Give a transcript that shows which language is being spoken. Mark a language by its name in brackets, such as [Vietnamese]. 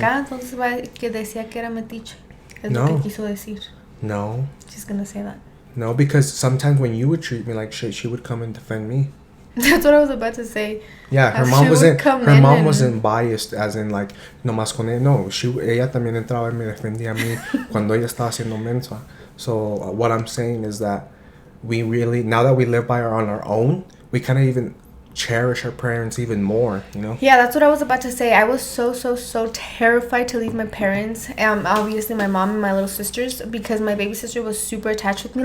[Spanish] Entonces va que decía que era metiche. Es lo que quiso decir. No. [English] She's gonna say that. No, because sometimes when you would treat me like shit, she would come and defend me. That's what I was about to say. Yeah, her mom wasn't biased, as in like [Spanish] nomás con ella. No, ella también entraba y me defendía a mí cuando ella estaba haciendo mensa. [English] So what I'm saying is that we really, now that we live on our own, we kind of even cherish our parents even more, Yeah, that's what I was about to say. I was so terrified to leave my parents, obviously my mom and my little sisters, because my baby sister was super attached with me.